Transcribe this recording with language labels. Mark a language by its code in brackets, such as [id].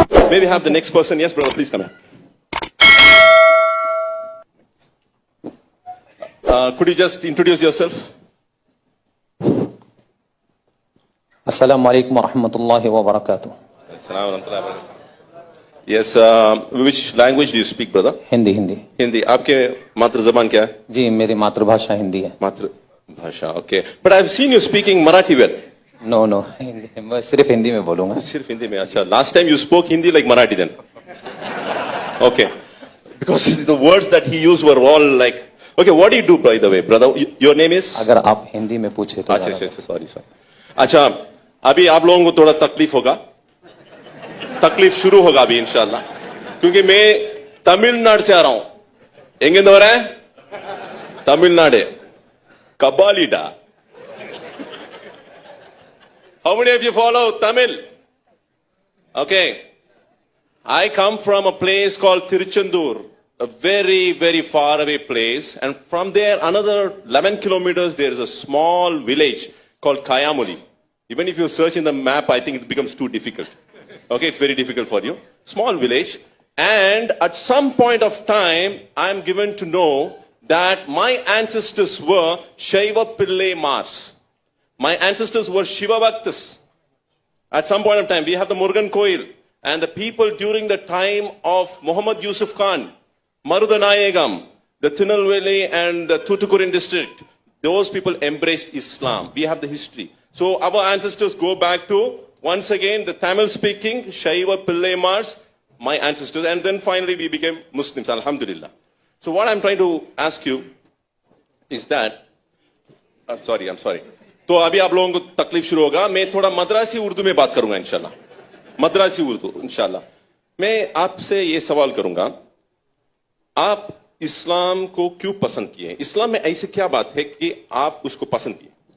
[en] May we have the next person? Yes, brother, please come here. Could you just introduce yourself? [ar] अस्सलामु अलैकुम वरहमतुल्लाहि वबरकातुहू। [en] Yes, which language do you speak, brother? [hi] Hindi. Hindi Hindi. आपके मातृ जबान क्या है? जी, मेरी मातृभाषा हिंदी है। मातृभाषा, okay. [en] But I've seen you speaking Marathi well. [hi] No, Hindi, मैं सिर्फ हिंदी में बोलूंगा। सिर्फ हिंदी में, अच्छा. [en] Last time you spoke Hindi like Marathi then. Okay. Because the words that he used were all like, okay, what do you do, by the way, brother? Your name is? [hi] अगर आप हिंदी में पूछे तो। अच्छा, [en] sorry. [hi] अच्छा, अभी आप लोगों को थोड़ा तकलीफ होगा, तकलीफ शुरू होगा अभी इंशाल्लाह, क्योंकि मैं तमिलनाडु से आ रहा हूं। एंगेंद हो रहा है Tamil Nadu कबालीडा। [en] How many of you follow Tamil? Okay. I come from a place called Tiruchendur, a very, very far away place. And from there, another 11 kilometers, there is a small village called Kayamuli. Even if you search in the map, I think it becomes too difficult. Okay, it's very difficult for you. Small village. And at some point of time, I am given to know that my ancestors were Shaiva Pillai Mars. My ancestors were Shiva Bhaktas. At some point of time, we have the Murugan Koil. And the people during the time of Muhammad Yusuf Khan, Marudanayagam, the Tirunelveli and the Tuticorin district, those people embraced Islam. We have the history. So our ancestors go back to, once again, the Tamil speaking, Shaiva Pillai Mars, my ancestors. And then finally we became Muslims, [ar] Alhamdulillah. [en] So what I'm trying to ask you is that, I'm sorry. [hi] तो अभी आप लोगों को तकलीफ शुरू होगा, मैं थोड़ा मद्रासी उर्दू में बात करूंगा इंशाल्लाह, मद्रासी उर्दू इंशाल्लाह। मैं आपसे ये सवाल करूंगा, आप इस्लाम को क्यों पसंद किए? इस्लाम में ऐसी क्या बात है कि आप उसको पसंद किए?